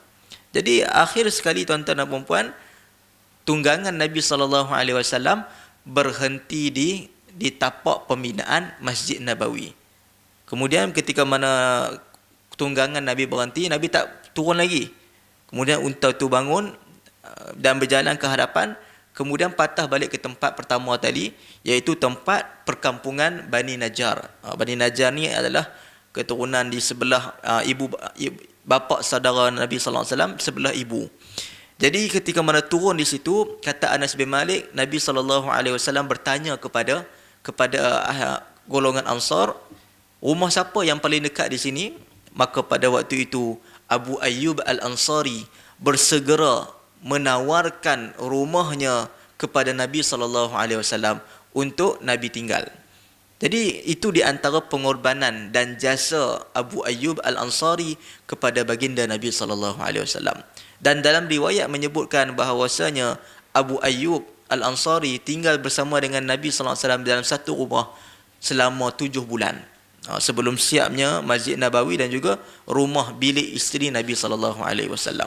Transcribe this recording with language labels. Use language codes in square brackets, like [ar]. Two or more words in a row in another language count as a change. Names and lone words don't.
[ms] Jadi akhir sekali tuan-tuan dan puan-puan, tunggangan Nabi [ar] صلى الله عليه وسلم [ms] berhenti di tapak pembinaan Masjid Nabawi. Kemudian ketika mana tunggangan Nabi berhenti, Nabi tak turun lagi. Kemudian unta tu bangun dan berjalan ke hadapan, kemudian patah balik ke tempat pertama tadi, iaitu tempat perkampungan Bani Najjar. Bani Najjar ni adalah keturunan di sebelah bapa saudara Nabi [ar] صلى الله عليه وسلم, [ms] sebelah ibu. Jadi ketika mana turun di situ, kata Anas bin Malik, Nabi [ar] صلى الله عليه وسلم [ms] bertanya kepada golongan Ansar, rumah siapa yang paling dekat di sini? Maka pada waktu itu Abu Ayyub Al-Ansari bersegera menawarkan rumahnya kepada Nabi [ar] صلى الله عليه وسلم [ms] untuk Nabi tinggal. Jadi itu di antara pengorbanan dan jasa Abu Ayyub Al-Ansari kepada baginda Nabi [ar] صلى الله عليه وسلم. [ms] Dan dalam riwayat menyebutkan bahawasanya Abu Ayyub Al-Ansari tinggal bersama dengan Nabi [ar] صلى الله عليه وسلم [ms] dalam satu rumah selama 7 bulan. Sebelum siapnya Masjid Nabawi dan juga rumah bilik isteri Nabi [ar] صلى الله عليه وسلم.